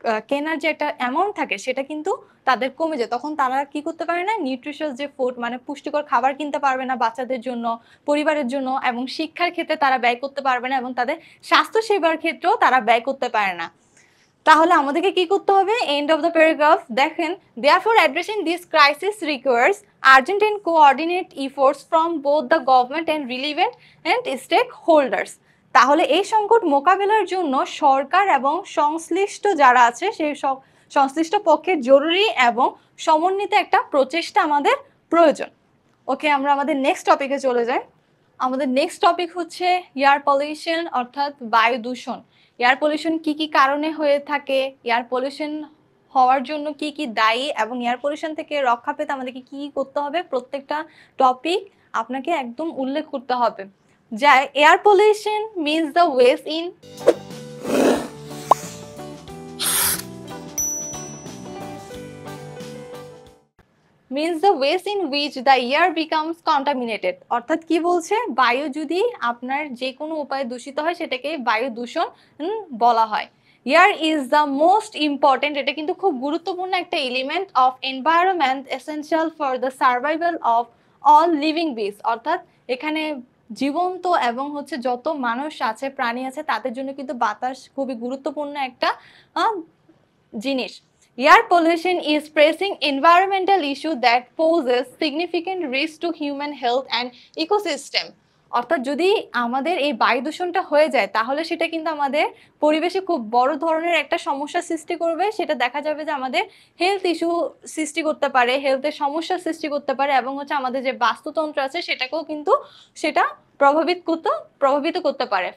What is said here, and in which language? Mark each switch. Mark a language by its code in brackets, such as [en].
[bn] কেনার যে একটা অ্যামাউন্ট থাকে সেটা কিন্তু তাদের কমে যায়। তখন তারা কি করতে পারে না, নিউট্রিশিয়াস যে ফুড মানে পুষ্টিকর খাবার কিনতে পারবে না বাচ্চাদের জন্য, পরিবারের জন্য, এবং শিক্ষার ক্ষেত্রে তারা ব্যয় করতে পারবে না, এবং তাদের স্বাস্থ্য সেবার ক্ষেত্রেও তারা ব্যয় করতে পারে না। তাহলে আমাদেরকে কি করতে হবে? [en] End of the paragraph দেখেন, therefore addressing this crisis requires urgent and coordinate efforts from both the government and relevant and stakeholders. [bn] তাহলে এই সংকট মোকাবেলার জন্য সরকার এবং সংশ্লিষ্ট যারা আছে সেই সব সংশ্লিষ্ট পক্ষের জরুরি এবং সমন্বিত একটা প্রচেষ্টা আমাদের প্রয়োজন। ওকে, আমরা আমাদের নেক্সট টপিকে চলে যাই। আমাদের নেক্সট টপিক হচ্ছে এয়ার পলিউশন অর্থাৎ বায়ু দূষণ। এয়ার পলিউশন কি কি কারণে হয়ে থাকে, এয়ার পলিউশন হওয়ার জন্য কি কি দায়ী, এবং এয়ার পলিউশন থেকে রক্ষা পেতে আমাদেরকে কি কি করতে হবে, প্রত্যেকটা টপিক আপনাকে একদম উল্লেখ করতে হবে। [en] যা air pollution means the ways in means the ways in which the air becomes contaminated। [bn] অর্থাৎ কি বলছে, বায়ু যদি আপনার যে কোনো উপায়ে দূষিত হয় সেটাকে বায়ু দূষণ বলা হয়। [en] air is the most important, [bn] এটা কিন্তু খুব গুরুত্বপূর্ণ একটা [en] Element of environment essential for the survival of all living beings. [bn] অর্থাৎ এখানে জীবন্ত এবং হচ্ছে যত মানুষ আছে, প্রাণী আছে, তাদের জন্য কিন্তু বাতাস খুবই গুরুত্বপূর্ণ একটা জিনিস। [en] Air pollution is pressing environmental issue that poses significant risk to human health and ecosystem। [bn] অর্থাৎ যদি আমাদের এই বায়ু দূষণটা হয়ে যায় তাহলে সেটা কিন্তু আমাদের পরিবেশে খুব বড় ধরনের একটা সমস্যা সৃষ্টি করবে। সেটা দেখা যাবে যে আমাদের হেলথ ইস্যু সৃষ্টি করতে পারে, হেলথের সমস্যা সৃষ্টি করতে পারে, এবং হচ্ছে আমাদের যে বাস্তুতন্ত্র আছে সেটাকেও কিন্তু সেটা প্রভাবিত করতে পারে।